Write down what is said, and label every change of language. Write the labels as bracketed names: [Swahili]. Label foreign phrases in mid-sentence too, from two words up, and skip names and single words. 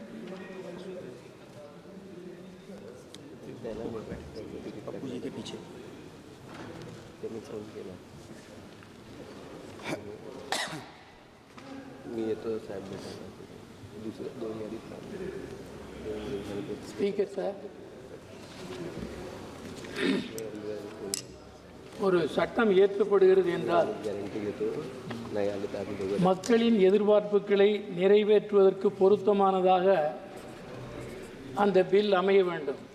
[Hindi] पप्पू जी के पीछे ये तो साहब दूसरे दो स्पीकर साहब, [Tamil] ஒரு சட்டம் இயற்றப்படுகிறது என்றால் மக்களின் எதிர்பார்ப்புகளை நிறைவேற்றுவதற்கு பொருத்தமானதாக அந்த பில் அமைய வேண்டும்.